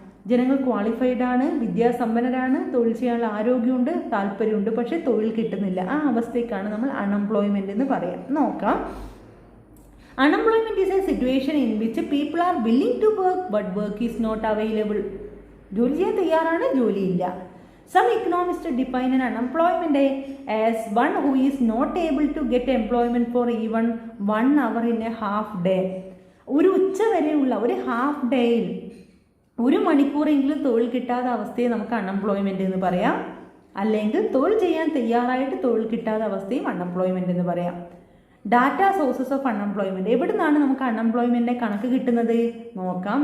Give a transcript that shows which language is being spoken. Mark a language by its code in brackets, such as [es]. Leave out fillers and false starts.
[ml] ജനങ്ങൾ ക്വാളിഫൈഡ് ആണ്, വിദ്യാസമ്പന്നരാണ്, തൊഴിൽ ചെയ്യാനുള്ള ആരോഗ്യമുണ്ട്, താല്പര്യമുണ്ട്, പക്ഷേ തൊഴിൽ കിട്ടുന്നില്ല. ആ അവസ്ഥയ്ക്കാണ് നമ്മൾ അൺഎംപ്ലോയ്മെന്റ് എന്ന് പറയാം. നോക്കാം. [en] Unemployment is a situation in which people are willing to work but work is not available. [ml] ജോലി ചെയ്യാൻ തയ്യാറാണ്, ജോലിയില്ല. [en] Some economists define an unemployment as one who is not able to get employment for even 1 hour in a half day. [ml] ഒരു ഉച്ച വരെയുള്ള ഒരു half ഡേയിൽ 1 മണിക്കൂറെങ്കിലും തൊഴിൽ കിട്ടാത്ത അവസ്ഥയെ നമുക്ക് അൺഎംപ്ലോയ്മെന്റ് എന്ന് പറയാം. അല്ലെങ്കിൽ തൊഴിൽ ചെയ്യാൻ തയ്യാറായിട്ട് തൊഴിൽ കിട്ടാത്ത അവസ്ഥയും അൺഎംപ്ലോയ്മെന്റ് എന്ന് പറയാം. [en] Data sources of unemployment. [ml] എവിടെ നിന്നാണ് നമുക്ക് അൺഎംപ്ലോയ്മെന്റിന്റെ കണക്ക് കിട്ടുന്നത് നോക്കാം.